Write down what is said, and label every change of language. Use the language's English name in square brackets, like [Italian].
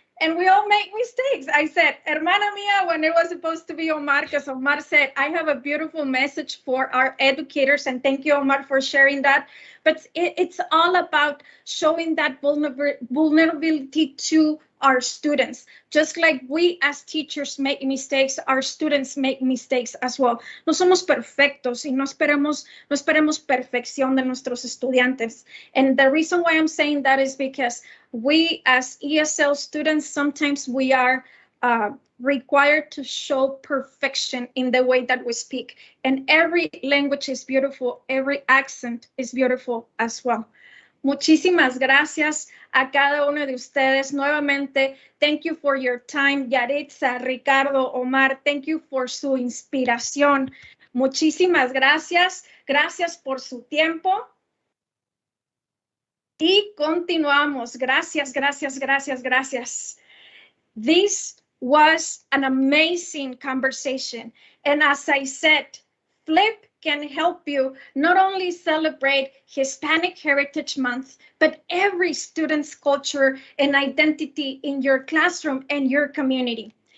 [English] And we all make mistakes. I said, [Spanish] hermana mía, [English] when it was supposed to be Omar, because Omar said, I have a beautiful message for our educators. And thank you, Omar, for sharing that. But it's all about showing that vulnerability to our students. Just like we as teachers make mistakes, our students make mistakes as well. [Spanish] No somos perfectos y no esperemos perfección de nuestros estudiantes. [English] And the reason why I'm saying that is because we as ESL students, sometimes we are required to show perfection in the way that we speak. And every language is beautiful. Every accent is beautiful as well. [Spanish] Muchísimas gracias a cada uno de ustedes. Nuevamente, [English] thank you for your time. Yaritza, Ricardo, Omar, thank you for [Spanish] su inspiración. Muchísimas gracias. Gracias por su tiempo. Y continuamos. Gracias, gracias, gracias, gracias. [English] This was an amazing conversation. And as I said, Flip can help you not only celebrate Hispanic Heritage Month, but every student's culture and identity in your classroom and your community.